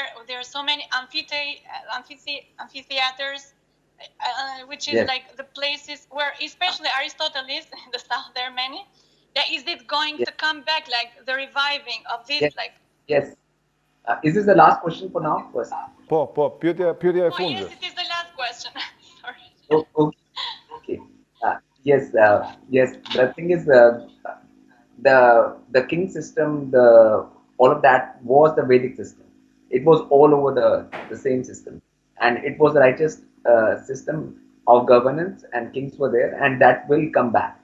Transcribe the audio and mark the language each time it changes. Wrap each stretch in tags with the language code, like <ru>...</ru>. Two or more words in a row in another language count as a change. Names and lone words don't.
<en>There are so many amphitheaters, which is like the places where, especially Aristotel is in the south, there are many. Is it going to come back, like the reviving of this? Yes. Is this the last question for now?</en> <sq>Po, pyetja e fundit.</sq> <en>Yes, it is the last question. Sorry. Okay. Yes, yes. The thing is, the king system, all of that was the Vedic system. It was all over the same system, and it was a righteous system of governance, and kings were there, and that will come back.</en>